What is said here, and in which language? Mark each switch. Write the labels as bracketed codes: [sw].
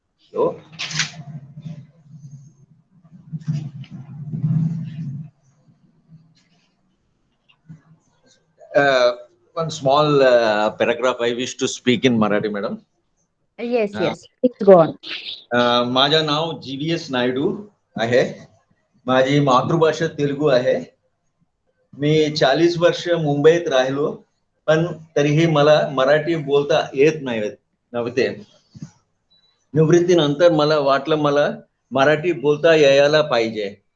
[en] So, one small paragraph I wish to speak in Marathi, madam. Yes, yes. Please go on. [mr] माझं नाव GVS Naidu आहे. माझी मातृभाषा तेलुगू आहे. मी 40 वर्ष मुंबईत राहिलो, पण तरीही मला मराठी बोलता येत नव्हते. निवृत्तीनंतर मला वाटलं मला मराठी बोलता यायला पाहिजे.